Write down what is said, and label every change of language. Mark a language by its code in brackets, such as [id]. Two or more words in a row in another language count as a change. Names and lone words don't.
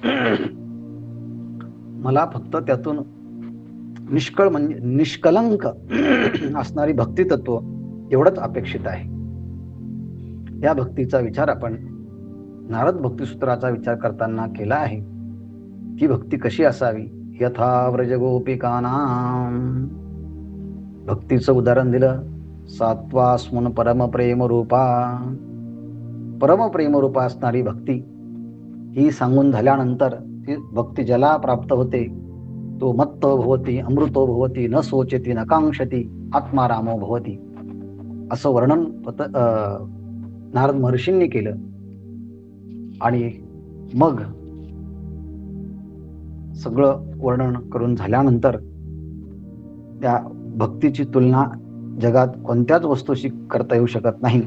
[mr] मला फक्त त्यातून निष्कळ म्हणजे निष्कलंक असणारी भक्ती तत्व एवढंच अपेक्षित आहे. या भक्तीचा विचार आपण नारद भक्तिसूत्राचा विचार करताना केला आहे. ही भक्ती कशी असावी? [sa] यथा व्रज गोपिकानां. [mr] भक्तीचं उदाहरण दिलं, [sa] सात्वास्मुन परम प्रेम रूपा. परम प्रेम रूपा [mr] असणारी भक्ती ही सांगून झाल्यानंतर ती भक्ती ज्याला प्राप्त होते तो [sa] मत्तो भवती, अमृतो भवती, न सोचती न कांक्षती, आत्मारामो भवती, [mr] असं वर्णन नारद महर्षींनी केलं. आणि मग सगळं वर्णन करून झाल्यानंतर त्या भक्तीची तुलना जगात कोणत्याच वस्तूशी करता येऊ शकत नाही.